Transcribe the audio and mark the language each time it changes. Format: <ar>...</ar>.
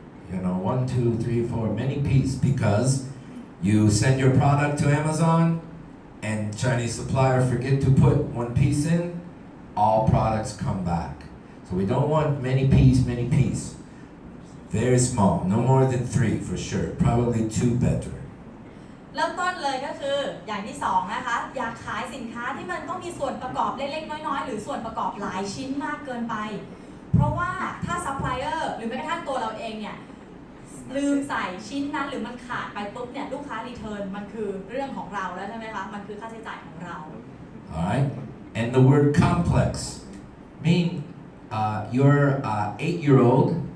<en>1, 2, 3, 4, many pieces, because you send your product to Amazon and Chinese supplier forget to put 1 piece in, all products come back. So we don't want many piece. Very small, no more than 3 for sure, probably 2 better.</en> <th>เริ่มต้นเลยก็คืออย่างที่2นะคะอย่าขายสินค้าที่มันต้องมีส่วนประกอบเล็กๆน้อยๆหรือส่วนประกอบหลายชิ้นมากเกินไปเพราะว่าถ้าซัพพลายเออร์หรือแม้กระทั่งตัวเราเองเนี่ยลืมใส่ชิ้นนั้นหรือมันขาดไปปุ๊บเนี่ยลูกค้ารีเทิร์นมันคือเรื่องของเราแล้วใช่ไหมคะมันคือค่าใช้จ่ายของเรา</th> <en>Alright, and the word complex mean your 8-year-old,</en>